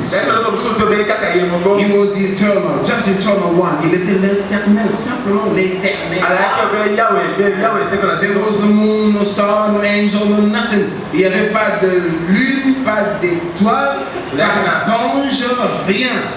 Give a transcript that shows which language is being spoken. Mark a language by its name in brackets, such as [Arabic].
[English] He was the eternal, just eternal one. [French] Il était l'éternel, simplement l'éternel. [English] There was no moon, no star, no angel, no nothing. [French] Il n'y avait pas de lune, pas d'étoile, pas d'ange, rien.